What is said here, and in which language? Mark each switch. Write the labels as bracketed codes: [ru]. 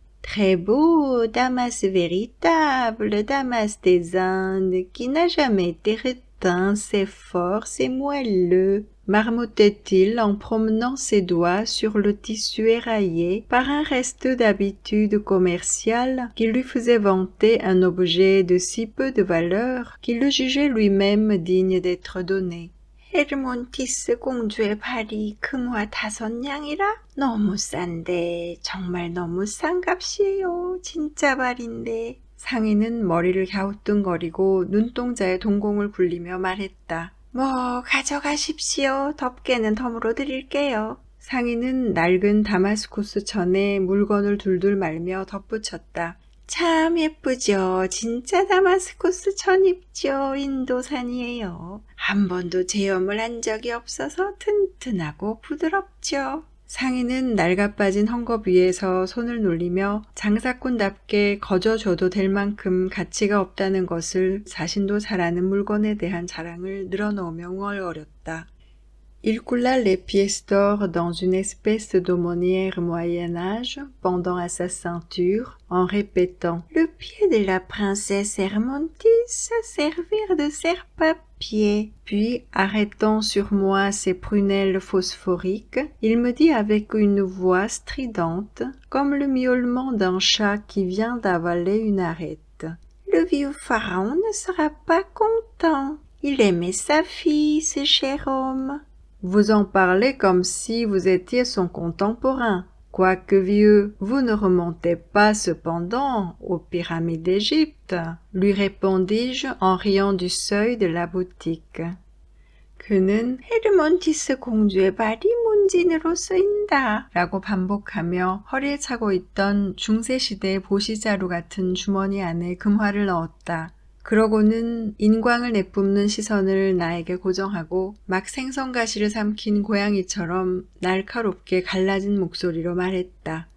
[fr] Très beau, Damas véritable, Damas des Indes, qui n'a jamais été reteint, c'est fort, c'est moelleux, marmottait-il en promenant ses doigts sur le tissu éraillé par un reste d'habitude commerciale qui lui faisait vanter un objet de si peu de valeur qu'il le jugeait lui-même digne d'être donné. [ko] 헤르몬티스 공주의 발이 금화 5냥이라? 너무 싼데, 정말 너무 싼 값이에요. 진짜 발인데. 상인은 머리를 갸우뚱거리고 눈동자에 동공을 굴리며 말했다. 뭐 가져가십시오. 덮개는 덤으로 드릴게요. 상인은 낡은 다마스쿠스 천에 물건을 둘둘 말며 덧붙였다. 참 예쁘죠. 진짜 다마스쿠스 천입죠. 인도산이에요. 한 번도 제염을 한 적이 없어서 튼튼하고 부드럽죠. 상인은 낡아빠진 헝겊 위에서 손을 놀리며 장사꾼답게 거저줘도 될 만큼 가치가 없다는 것을 자신도 잘 아는 물건에 대한 자랑을 늘어놓으며 웅얼거렸다. [fr] Il coula les pièces d'or dans une espèce d'aumônière Moyen-Âge pendant à sa ceinture en répétant « Le pied de la princesse Hermontis servir de serre-papier » pieds, puis arrêtant sur moi ses prunelles phosphoriques, il me dit avec une voix stridente, comme le miaulement d'un chat qui vient d'avaler une arête. Le vieux pharaon ne sera pas content. Il aimait sa fille, ce cher homme. Vous en parlez comme si vous étiez son contemporain. Quoique vieux, vous ne remontez pas cependant aux pyramides d'Égypte, lui répondis-je en riant du seuil de la boutique. [ko] 그는 헤르몬티스 공주의 발이 문진으로 쓰인다 라고 반복하며 허리에 차고 있던 중세시대 보시자루 같은 주머니 안에 금화를 넣었다. 그러고는 인광을 내뿜는 시선을 나에게 고정하고 막 생선가시를 삼킨 고양이처럼 날카롭게 갈라진 목소리로 말했다.